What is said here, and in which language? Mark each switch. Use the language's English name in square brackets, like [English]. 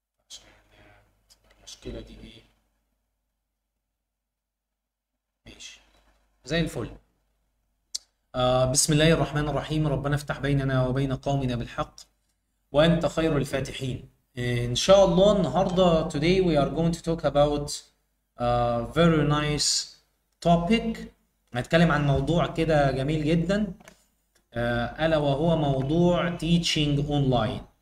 [Arabic] عشان تبقى المشكلة دي ايه. ماشي. زي الفل. بسم الله الرحمن الرحيم. ربنا افتح بيننا وبين قومنا بالحق وأنت خير الفاتحين. إن شاء الله النهاردة [English] today we are going to talk about a very nice topic. [Arabic] هنتكلم عن موضوع كده جميل جدا. ألا وهو موضوع [English] teaching online.